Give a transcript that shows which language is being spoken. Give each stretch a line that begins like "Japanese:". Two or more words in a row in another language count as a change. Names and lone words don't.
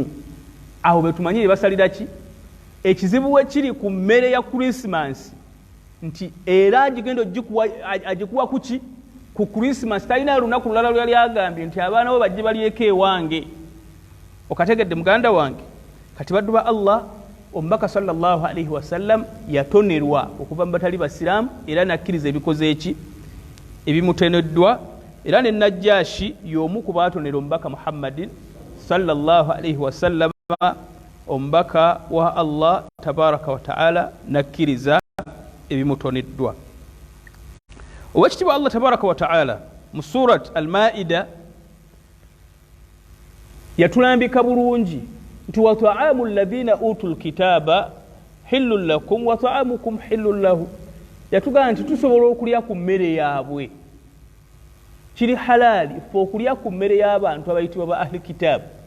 Ganda: Awo be tumanyire basalira ki? Ekizibu we kiri ku mmere ya Krismasi nti era agigenda agikuwa kuki? Ku Krismasi. Talina lunaku lulala lwali agambye nti abaana bo bajje balyeko ewange. Okategedde muganda wange? Kati baddu ba Allah, omubaka
Arabic: صلى الله عليه وسلم
Ganda: yatonerwa okuva mu batali basiraamu era nakkiriza ebikoze eki ebimuteneddwa. Era ne Najjashi y'omu ku baatonera omubaka Muhammadin
Arabic: صلى الله عليه وسلم,
Ganda: omubaka wa
Arabic: الله تبارك وتعالى,
Ganda: nakkiriza ebimutoneddwa. Owekitiibwa
Arabic: الله تبارك وتعالى
Ganda: mu surat Al-Maida yatulambika bulungi nti
Arabic: وطعام الذين أوتوا الكتاب حل لكم وطعامكم حل لهم.
Ganda: Yatugamba nti tusobola okulya ku mmere yaabwe, kiri halali ffe okulya ku mmere y'abantu abayitibwa ba
Arabic: أهل الكتاب.